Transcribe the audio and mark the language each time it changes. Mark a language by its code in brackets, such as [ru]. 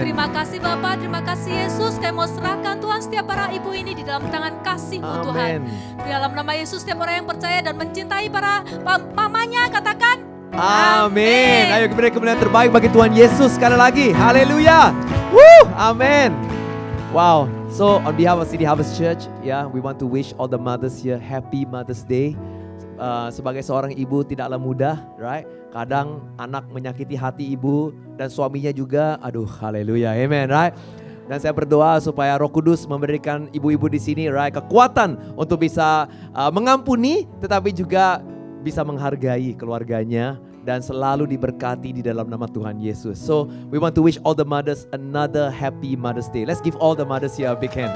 [id] Terima kasih Bapa, terima kasih Yesus. Kami mau serahkan Tuhan setiap para ibu ini di dalam tangan kasih-Mu Tuhan. Amin. Di dalam nama Yesus setiap orang yang percaya dan mencintai para mamanya katakan Amin. Ayo beri kemuliaan terbaik bagi Tuhan Yesus sekali lagi. Haleluya. Amin. Wow. [en] So on behalf of City Harvest Church, we want to wish all the mothers here happy Mother's Day. [id] Sebagai seorang ibu tidaklah mudah, right? Kadang anak menyakiti hati ibu dan suaminya juga. Aduh, haleluya. Amen, right? Dan saya berdoa supaya Roh Kudus memberikan ibu-ibu di sini, right, kekuatan untuk bisa mengampuni, tetapi juga bisa menghargai keluarganya dan selalu diberkati di dalam nama Tuhan Yesus. [en] So we want to wish all the mothers another happy Mother's Day. Let's give all the mothers here a big hand.